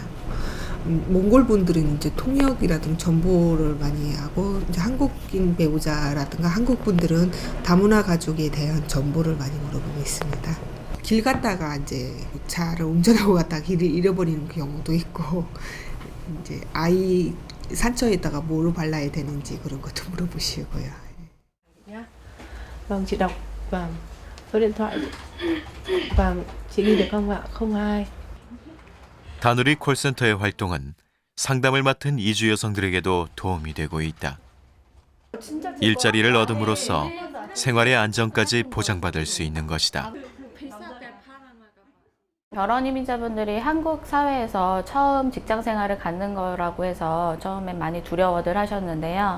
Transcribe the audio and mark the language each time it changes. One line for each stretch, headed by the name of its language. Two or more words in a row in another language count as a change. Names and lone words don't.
Korean: 몽골 분들은 이제 통역이라든가 정보를 많이 하고 이제 한국인 배우자라든가 한국 분들은 다문화 가족에 대한 정보를 많이 물어보고 있습니다. 길 갔다가 이제 차를 운전하고 갔다가 길을 잃어버리는 경우도 있고 이제 아이 상처에다가 뭐로 발라야 되는지 그런 것도 물어보시고요.
Vietnamese: Vâng, chị đọc và số điện thoại và chị ghi được không ạ? 02.
Korean: 다누리 콜센터의 활동은 상담을 맡은 이주 여성들에게도 도움이 되고 있다. 일자리를 얻음으로써 생활의 안정까지 보장받을 수 있는 것이다. 결혼 이민자분들이 한국 사회에서 처음 직장 생활을 갖는 거라고 해서 처음엔 많이 두려워들 하셨는데요.